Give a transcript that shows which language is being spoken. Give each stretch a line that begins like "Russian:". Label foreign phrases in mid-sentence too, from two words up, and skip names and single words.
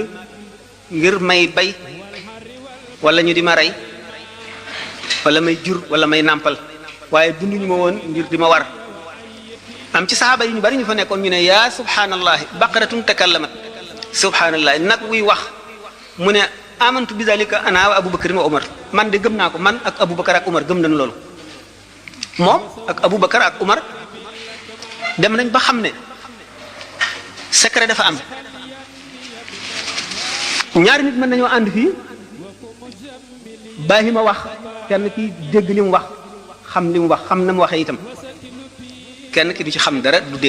Wolof: ngir may bay wala ñu di ma rey wala may jur wala may nàmpal waaye binduñu ma woon ngir di ma war am ci saxaaba yi ñu bari ñu fa nekkoon ñu ne
Arabic: يا سبحان الله بقرة تكلمت سبحان الله
Wolof: nag wuy wax mu ne
Arabic: آمنت بذلك أنا وأبو بكر وعمر
Wolof: man de gëm naa ko man ak abubakar ak umar gëm nañ loolu moom ak abubakar ak umar dem nañ ba xam ne secret dafa am ñaari nit mën nañoo ànd fii bàyyi ma wax kenn ki dégg li mu wax xam li mu wax xam na mu waxee itam kenn ki du ci xam dara du